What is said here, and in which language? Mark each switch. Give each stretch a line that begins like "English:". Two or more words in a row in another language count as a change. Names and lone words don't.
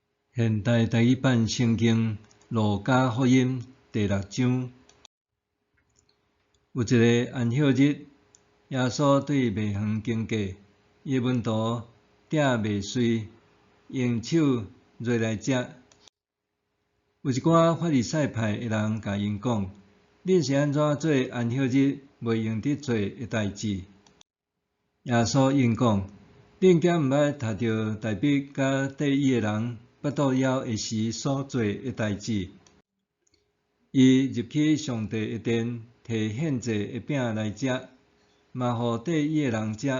Min Nan Chinese: 现代第一版圣经路加福音第6章，有一个安息日，耶稣对卖园经过，伊的门徒摘麦穗，用手拿来食。有一寡法利赛派的人甲因讲：恁是安怎做安息日袂用得做的代志？耶稣应讲：恁敢毋捌读着大卫甲缀伊的人腹肚枵的时所做的代志？伊入去上帝的殿，摕献祭的饼来食，嘛互缀伊的人食。